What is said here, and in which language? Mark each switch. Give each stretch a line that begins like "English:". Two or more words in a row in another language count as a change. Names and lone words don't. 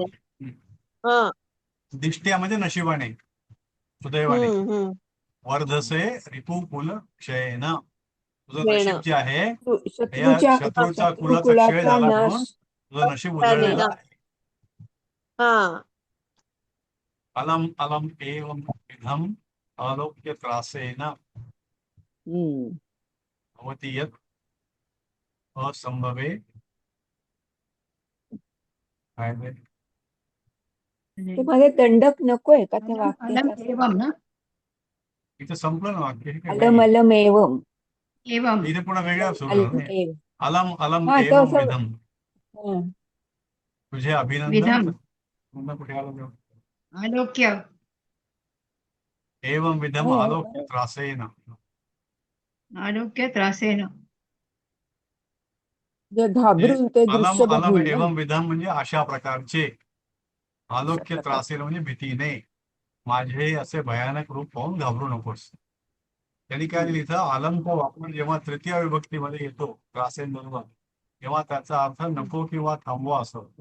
Marathi: तनया. हा दिष्ट्या म्हणजे नशिबाने, सुदैवाने. हम्म.
Sanskrit: वर्धसे रिपुकुल क्षयेन. तुझं वेण.
Marathi: नशीब जे आहे या शत्रूच्या शत्रूचा कुलाचा क्षय शत्रुकुलाचा झाला म्हणून नाश. तुझं नशीब त्याने उजळलेलं ना. आहे. हा
Sanskrit: अलम अलम एवं विधम आलोक्य त्रासेन
Marathi: हम्म.
Sanskrit: भवति यत् असंभवे.
Marathi: काय ते? ते मध्ये दंडक नकोय का त्या अलम वाक्याच्या? एवम ना. इथं संपलं ना वाक्य, हे काय अलम नाही.
Sanskrit: अलम एवम.
Marathi: एवम. इथे पुन्हा वेगळा सुरू झाला अलम नाही. एव.
Sanskrit: अलम अलम
Marathi: हा तो एवं असं. विधम. हा. तुझे अभिनंदन. विधम. पुन्हा कुठे आलं तेव्हा? आलोक्य.
Sanskrit: एवं विधम
Marathi: हो,
Sanskrit: आलोक्य त्रासेन. आलोक्य त्रासेन.
Marathi: जे घाबरून ते अलम दृश्य अलम बघून ना.
Sanskrit: एवं विधम
Marathi: म्हणजे अशा प्रकारचे. अशा आलोक्य प्रकारे. त्रासेन म्हणजे भीतीने. माझे असे भयानक रूप पाहून घाबरू नकोस. त्यांनी काय दिलं इथं, आलमचा वापर जेव्हा तृतीय विभक्तीमध्ये येतो त्रासेन बरोबर, तेव्हा त्याचा अर्थ नको किंवा थांबवा असं होतो.